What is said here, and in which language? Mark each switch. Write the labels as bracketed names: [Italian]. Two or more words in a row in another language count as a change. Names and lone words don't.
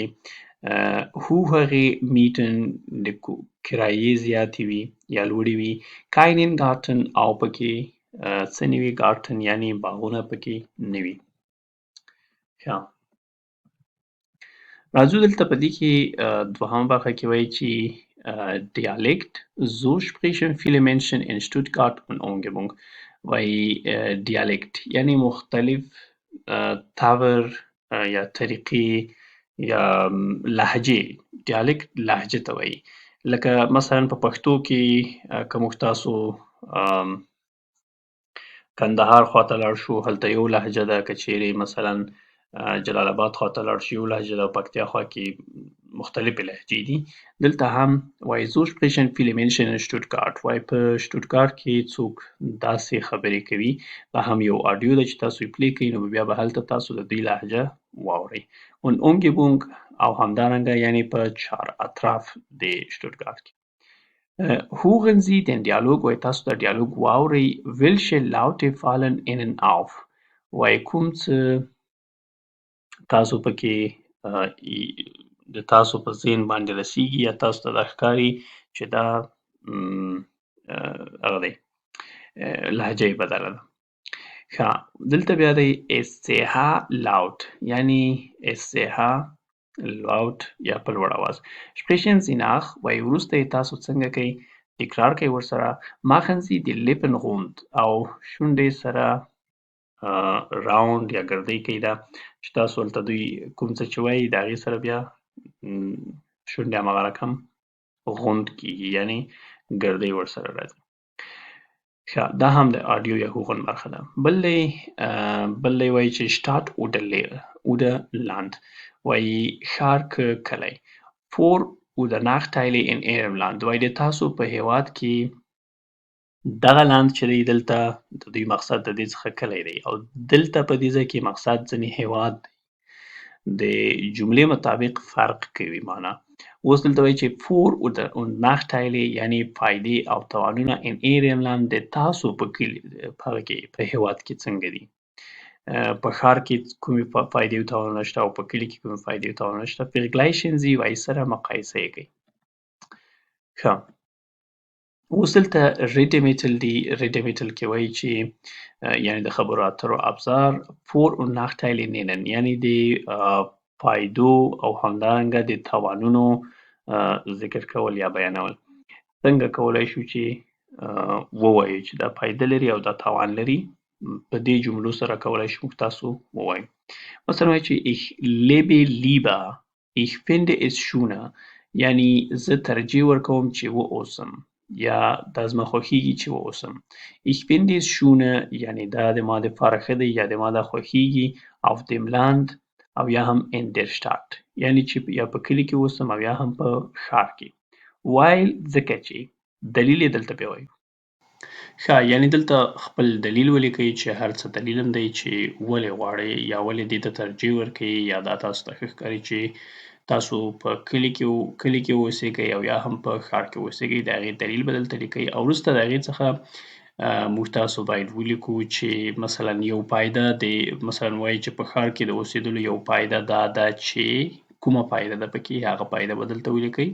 [German] hohere Mieten [Pashto] د کرایې زیاتې وي یا لوړې وي. [German] keinen Garten [Pashto] او پکې څه نه وي garten یعنې باغونه پکې نه وي. ښه، راځو دلته په دې کې دوهمه برخه کې وایي چې [German] Dialekt, so sprechen viele Menschen in Stuttgart und Umgebung. [Pashto] وایي دیالکت یعنې مختلف طور یا طریقې یا لهجې. دیالکت لهجې ته وایي. لکه مثلا په پښتو کې که موږ تاسو کندهار خواته لاړ شو هلته یو لهجه ده، که چیرې مثلا جلال آباد خواته لاړ شو یو لهجه ده، پکتیا خوا کې مختلفې لهجې دي. دلته هم وایي [German] so sprechen viele Menschen in Stuttgart [Pashto] وایي په شټوټګارټ کې څوک داسې خبرې کوي. دا هم یو آډیو ده چې تاسو یې پلی کوئ نو بیا به هلته تاسو د دوی لهجه واورئ. [German] und Umgebung [Pashto] او همدارنګه یعنې په چار اطراف د شټوټګارټ کې. [German] hören Sie den Dialog [Pashto] وایي تاسو دا ډیالوګ واورئ. [German] welche Laute fallen Ihnen auf [Pashto] وایي کوم څه تاسو پکې د تاسو په ذهن باندې رسیږي یا تاسو ته دا ښکاري چې دا هغه دی لهجه یې بدله ده. ښه، دلته بیا دی [German] SCH laut [Pashto] یعنې [German] SCH laut [Pashto] یا په لوړ اواز. [German] sprechen Sie nach [Pashto] وایي وروسته یې تاسو څنګه کوئ؟ تکرار کوئ ورسره. [German] machen Sie die Lippen rund [Pashto] او شونډې سره راوند یا ګردۍ کوي دا چې تاسو هلته دوی کوم څه چې وایي د هغې سره بیا شونډې هماغه رقم غوند کېږي یعنې ګردۍ ورسره راځي. ښه، دا هم د آډیو یا هوغن برخه ده. بل دی وایي چې [German] Stadt oder Land [Pashto] وایي ښار که کلی. [German] vor oder Nachteile in Ihrem Land [Pashto] وایي د تاسو په هیواد کې دغه لاند چې دی دلته د دوی مقصد د دې څخه کلی دی او دلته په دې ځای کې مقصد ځینې هیواد دی. د جملې مطابق فرق کوي معنا. اوس دلته وایي چې [German] vor und Nachteile [Pashto] یعنې فایدې او تاوانونه [German] in Ihrem Land [Pashto] د تاسو په هیواد کې څنګه دي. په ښار کې کومې فایدې او تاوانونه شته او په کلي کې کومې فایدې او تاوانونه شته. [German] vergleichen Sie [Pashto] وایي سره مقایسه یې کوي. ښه، اوس دلته ریډمیټل دی. ریډمیټل کې وایي چې یعنې د خبرو اترو ابزار. [German] vor und Nachteile nennen [Pashto] یعنې د فایدو او همدارنګه د تاوانونو ذکر کول یا بیانول. څنګه کولی شو چې ووایو چې دا فایده لري او دا تاوان لري؟ په دې جملو سره کولی شو موږ تاسو ووایو. مثلا وایي چې [German] ich lebe lieber ich finde es schöner [Pashto] یعنی زه ترجیح ورکوم چې واوسم یا دا زما خوښیږي چې واوسم. [German] Ich finde es schöner [Pashto] یعنی دا د ما دپاره ښه دی یا د ما دا خوښیږي [German] auf dem Land [Pashto] او یا هم [German] in der Stadt [Pashto] یعنی چې یا په کلي کې اوسم او یا هم په ښار کې. while ځکه چې دلیل یې دلته بیا وایو. ښه یعنې دلته خپل دلیل ولیکئ چې هر څه دلیل هم دی چې ولې غواړئ یا ولې دې ته ترجیح ورکوئ یا دا تاسو ته ښه ښکاري چې تاسو په کلي کې اوسېږئ او یا هم په ښار کې اوسېږئ د هغې دلیل به دلته لیکئ او وروسته د هغې څخه موږ تاسو باید ولیکو چې مثلا یو پایده د مثلا وایي چې په ښار کې د اوسېدلو یو پایده دا ده چې کومه پایده ده پکې هغه پایده به دلته ولیکئ.